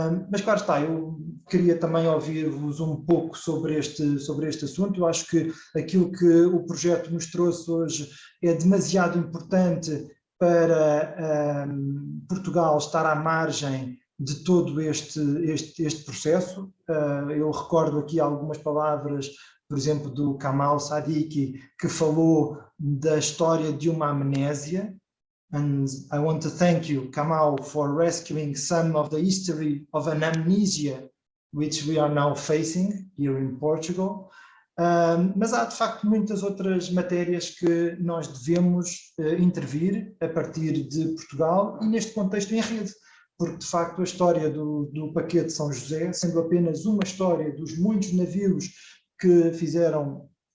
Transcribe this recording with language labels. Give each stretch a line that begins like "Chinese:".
Portuguese: Mas claro está, eu queria também ouvir-vos um pouco sobre este assunto. Eu acho que aquilo que o projeto nos trouxe hoje é demasiado importante para Portugal estar à margem de todo este processo. Eu recordo aqui algumas palavras, por exemplo, do Kamal Siddiqui, que falou da história de uma amnésia.
English: And I want to thank you, Kamal, for rescuing some of the history of an amnesia which we are now facing here in Portugal.
Portuguese: Mas há, de facto, muitas outras matérias que nós devemos intervir a partir de Portugal e neste contexto em rede, porque, de facto, a história do paquete de São José, sendo apenas uma história dos muitos navios que fizeram